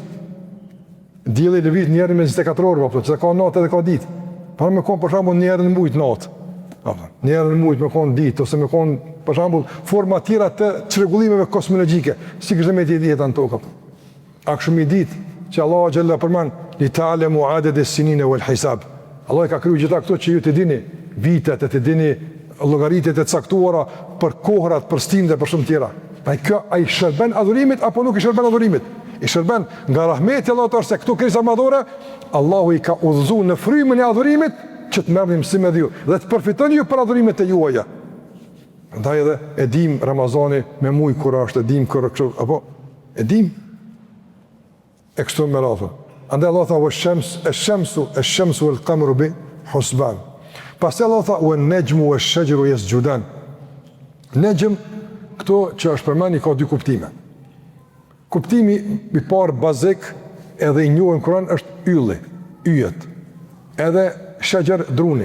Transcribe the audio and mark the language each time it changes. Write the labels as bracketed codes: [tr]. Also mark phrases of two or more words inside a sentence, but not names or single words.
[sq] Dielli lëviz një herë me 24 orë apo se ka natë edhe ka ditë. Para me kon për shembull një herë në muj natë. Apo një herë në muj me kon ditë ose me kon për shembull forma tjera të çrregullimeve kozmologjike, sikur me dieta në tokë. A kështu ditë që Allah xhalla përmend [ar] لتعلموا عدد السنين والحساب. [sq] Allah ka kriju gjitha këto që ju të dini vitet, të dini llogaritjet e caktuara për kohrat, për stinët e për shumë tjera. Pra kjo ai shërben adhurimit apo nuk i shërben adhurimit? I shërben nga rahmeti Allahut se këto krisa madhore Allahu i ka udhëzuar në frymën e adhurimit që të merrni mësim me ju dhe të përfitoni ju për adhurimet e juaja. Prandaj edhe e dim Ramazani me muj kur është, e dim kur apo e dim e kështu me radhë. Andaj Allah tha [ar] الشمس والقمر بحسبان. [sq] Pastaj Allah tha [ar] والنجم والشجر يسجدان. [sq] Najm këto që është përmendni ka dy kuptime. Kuptimi i parë bazik edhe i njohur në Kur'an është ylli, yjet. Edhe shajar druni.